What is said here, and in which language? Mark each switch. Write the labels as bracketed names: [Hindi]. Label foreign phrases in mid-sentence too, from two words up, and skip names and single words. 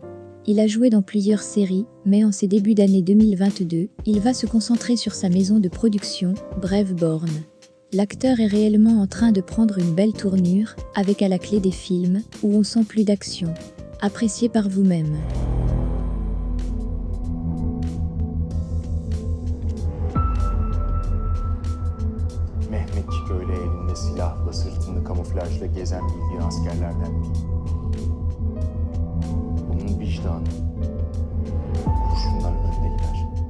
[French] Il a joué dans plusieurs séries, mais en ces débuts d'année 2022, il va se concentrer sur sa maison de production, Brave-Born. L'acteur est réellement en train de prendre une belle tournure, avec à la clé des films où on sent plus d'action. Appréciez par vous-même. [Turkish] Mehmetçik öyle elinde silahla sırtını kamuflajla gezen bildiğin askerlerden değil. Onun vicdanı kurşunların önünde gider.